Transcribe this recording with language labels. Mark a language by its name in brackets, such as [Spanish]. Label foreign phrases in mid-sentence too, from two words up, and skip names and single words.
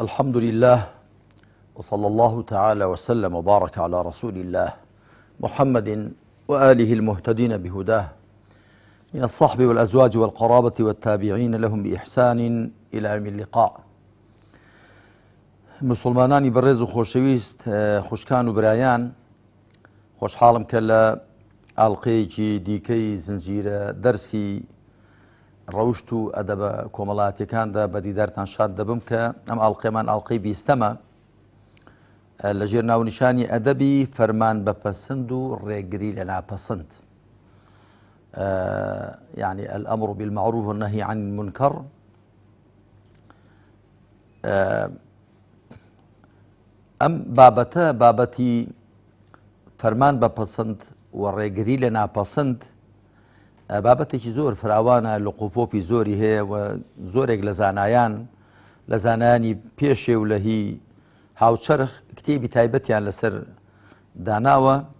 [Arabic] الحمد لله وصلى الله تعالى وسلم وبارك على رسول الله محمد وآله المهتدين بهداه من الصحب والأزواج والقرابة والتابعين لهم بإحسان إلى يوم اللقاء. [Central Kurdish] مسلمانانی بەڕێز و خۆشەویست، خوشکان و برایان، خۆشحاڵم کە لە ئاڵقەیەکی دیکەی زنجیرە دەرسی ڕەوشت و ئەدەبە کۆمەڵایەتیەکاندا بەدیدارتان شاد دەبم کە ئەم ئاڵقەیەمان ئاڵقەی 20ەمە لە ژێر ناونیشانی ئەدەبی فەرمان بەپەسند و ڕێگری لە ناپەسند، [Arabic] يعني الأمر بالمعروف والنهي عن المنكر. [Central Kurdish] ئەم بابەتە بابەتی فەرمان بەپەسند و ڕێگری لە ناپەسند بابەتێکی زۆر فراوانە، لقوپۆپی زۆری هەیە و زۆرێک لە زانایان لە زانایانی پێشێ و لە هی هاوچەرخ کتێبی تایبەتیان لەسەر داناوە